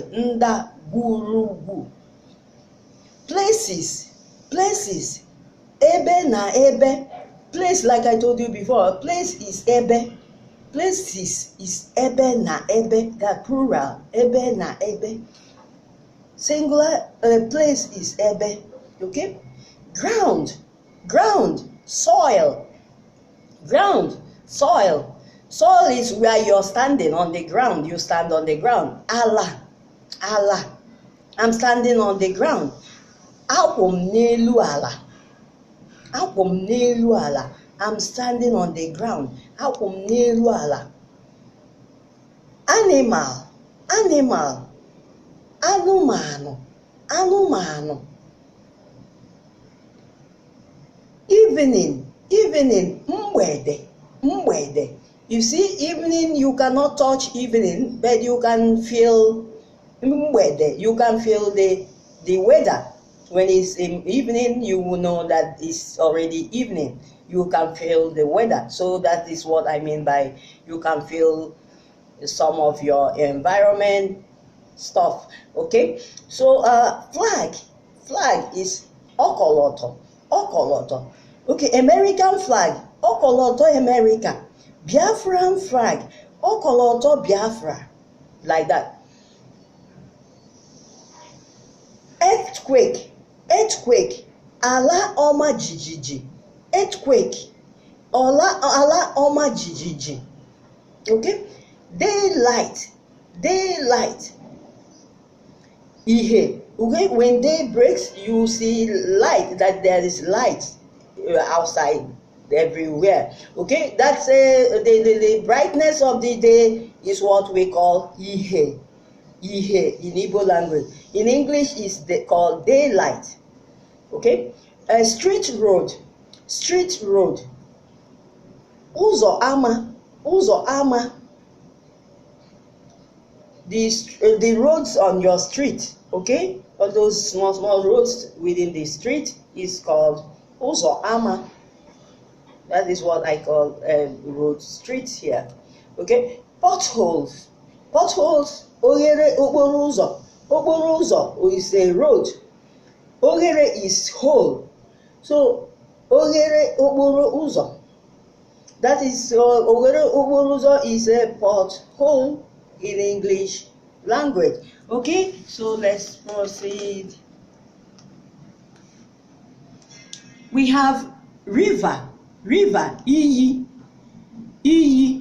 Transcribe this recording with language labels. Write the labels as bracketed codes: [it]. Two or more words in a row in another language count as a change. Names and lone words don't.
[ig] Ndagwurugwu. Places, Ebe na Ebe. [en] Place, like I told you before, place is Ebe. Places is [ig] Ebe na Ebe, [en] that plural, [ig] Ebe na Ebe. [en] Singular place is Ebe. Okay. Ground, soil. Soil is where you're standing on the ground. You stand on the ground. Allah. I'm standing on the ground. [ig] Akwụ m n'elu ala. [en] I'm standing on the ground. [ig] Akwụ m n'elu ala. Animal. Anụmanụ. [en] Evening, mgbede. You see, evening, you cannot touch evening, but you can feel mgbede. You can feel the weather. When it's in evening, you will know that it's already evening. You can feel the weather. So that is what I mean by you can feel some of your environment stuff. Okay, so flag is ọkọlọtọ. Okay, American flag, [ig] ọkọlọtọ America. [en] Biafran flag, ọkọlọtọ Biafra, like that. Earthquake, [ig] ala ọma jijiji. Earthquake, ala ọma jijiji. [en] Okay, daylight, Ihe. Okay, when day breaks, you see light, that there is light outside everywhere. Okay, that's the brightness of the day is what we call Ihe. Ihe in Igbo language. In English is called daylight. Okay, a street road. Street road. [ig] Ụzọ ama. Ụzọ ama. [en] The roads on your street, okay, all those small roads within the street is called [ig] ụzọ ama. [en] That is what I call road streets here. Okay, potholes. Potholes. [ig] Oghere okporo ụzọ. Okporo ụzọ [en] is a road. [ig] Oghere [en] is hole. So [ig] oghere okporo ụzọ. [en] That is [ig] oghere okporo ụzọ [en] is a pothole in English language. Okay, so let's proceed. We have river. [ig] River, iyi. Iyi.